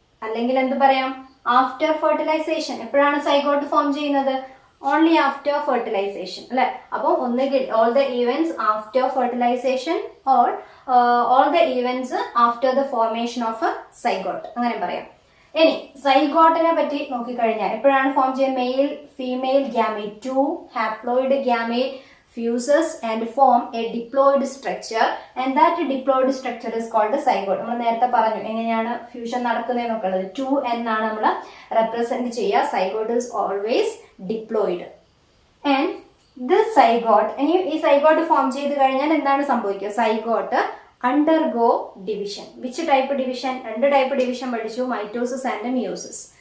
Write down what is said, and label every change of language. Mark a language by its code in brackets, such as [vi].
[ml] അല്ലെങ്കിൽ എന്ത് പറയാം, [en] After fertilization. [ml] എപ്പോഴാണ് സൈഗോട്ട് ഫോം ചെയ്യുന്നത്, [en] only after fertilization [ml] അല്ലെ. അപ്പോൾ ഒന്നുകിൽ [en] all the events after fertilization or all the events after the formation of a zygote, [ml] അങ്ങനെ പറയാം. ഇനി സൈഗോട്ടിനെ പറ്റി നോക്കിക്കഴിഞ്ഞാൽ എപ്പോഴാണ് ഫോം ചെയ്യുന്നത്, male female gamete, 2 haploid gamete [en] fuses and form a diploid structure and that diploid structure is called zygote. [ml] നമ്മൾ നേരത്തെ പറഞ്ഞു എങ്ങനെയാണ് ഫ്യൂഷൻ നടക്കുന്നതെന്നൊക്കെ ഉള്ളത്. 2n ആണ് നമ്മൾ റെപ്രസെന്റ് ചെയ്യുക. Zygote [en] is always diploid and this zygote, [ml] ഇനി ഈ സൈഗോട്ട് ഫോം ചെയ്ത് കഴിഞ്ഞാൽ എന്താണ് സംഭവിക്കുക, zygote [en] undergo division. which type division, 2 type division [ml] പഠിച്ചു, [en] Mitosis and meiosis.